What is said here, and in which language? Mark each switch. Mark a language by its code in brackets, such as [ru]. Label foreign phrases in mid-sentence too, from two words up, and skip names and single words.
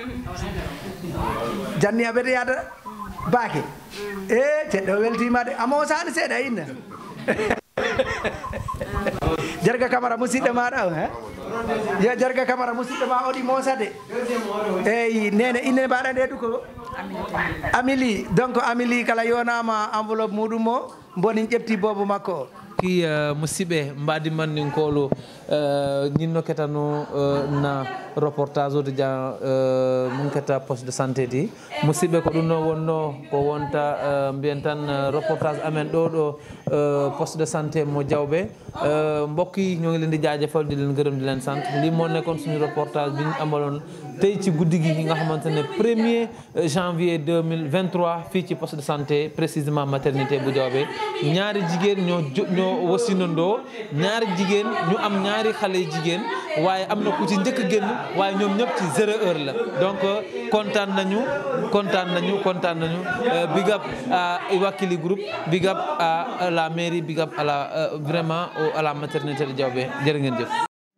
[ff] janni aɓete yada baake ceɗɗo weltima de amo sani seeɗa inna Jarga Camara musidɗo maɗa o yo Jarga Camara musidɗo ma oɗi mosade eyi nene inne mbaɗa nde duko Amili donc Amili kala yonama enveloppe muɗum o bonin ƴefti bobo makko o ki musidɓe mbadi manninkolo ñinno ketano na reportage ode dia mun keta [fr] poste de santé [ff] di musidɓe ko ɗum no wonno ko wonta mbiyen tan reportage amen ɗo [fr] poste de santé [wo] mo Diawɓé mbokk yi ñoo ngi leen di jaajëfal di leen gërëm di leen sant lii moo nekkoon suñu reportage bi ñu amaloon tey ci guddi gi nga xamante ne [fr] 1er janvier [wo] 2023 fii ci [fr] poste de santé précisément maternité [wo] bu Diawɓé ñaari jigéen ñoo wasinandoo ñaari jigéen ñu am ñaari xale jigéen waaye am na ku ci njëkk génn waaye ñoom ñëpp ci 0 heure la donc kontaan nañu [en] big up [wo] à Iwakili Group [en] big up [fr] à la mairie [en] big up [fr] à la vraiment à la maternité de Diawɓé [wo] jërë ngeen jëf